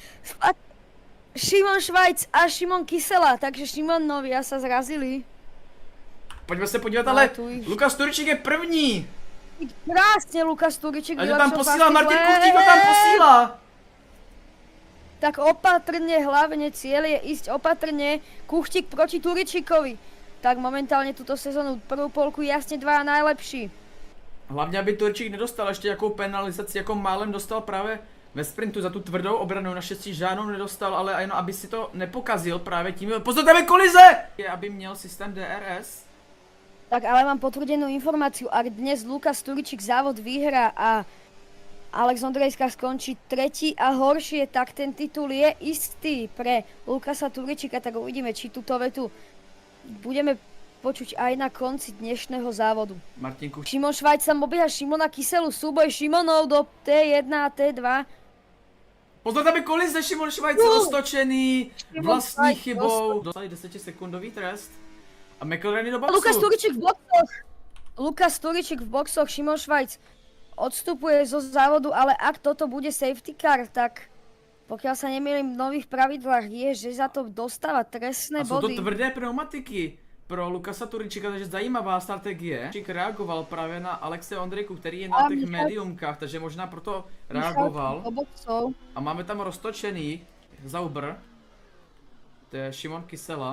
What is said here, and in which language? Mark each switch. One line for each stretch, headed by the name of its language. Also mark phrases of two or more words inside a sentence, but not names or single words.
Slovak: Šimon Švajc a Šimon Kysela, takže Šimonovi sa zrazili.
Czech: Pojďme se podívat, ale Lukas Turčík je první. Krásně Lukas Turčík. A tam posílá Martin Kuchtík, ho tam posílá.
Slovak: Tak opatrne, hlavne cieľ je ísť opatrne. Kuchtík proti Turičíkovi. Tak momentálne túto sezónu prvú polku jasne dva najlepší.
Czech: Hlavně, aby Turčík nedostal ještě jakou penalizaci, jako málem dostal právě ve sprintu za tu tvrdou obranu, naštěstí žádnou nedostal, ale jenom aby si to nepokazil právě tím. Pozor, tam je kolize! Je, aby měl systém DRS.
Slovak: Tak ale mám potvrdenú informáciu, ak dnes Lukas Turčík závod vyhrá a Alex Ondrejka skončí tretí a horšie, tak ten titul je istý pre Lukasa Turčíka, tak uvidíme, či túto vetu budeme počuť aj na konci dnešného závodu. Martin Kuchtík. Šimon Švajc tam obieha Šimona Kyselu, súboj Šimonov do T1 a T2.
Czech: Pozor, tam je kolize, Šimon Švajc roztočený vlastní chybou.
Slovak: Dostali 10-sekundový trest a McLaren do boxu. Lukas Turčík v boxoch. Lukas Turčík v boxoch, Šimon Švajc odstupuje zo závodu, ale ak toto bude
English: safety car,
Slovak: tak pokiaľ sa nemýlim v nových pravidlách je, že za to dostáva trestné body.
Czech: A jsou to tvrdé pneumatiky pro Lukasa Turčíka, takže zajímavá strategie. Turčík reagoval právě na Alexe Ondrejku, který je na těch mediumkách, takže možná proto reagoval. A máme tam roztočený Sauber, to je Šimon Kysela.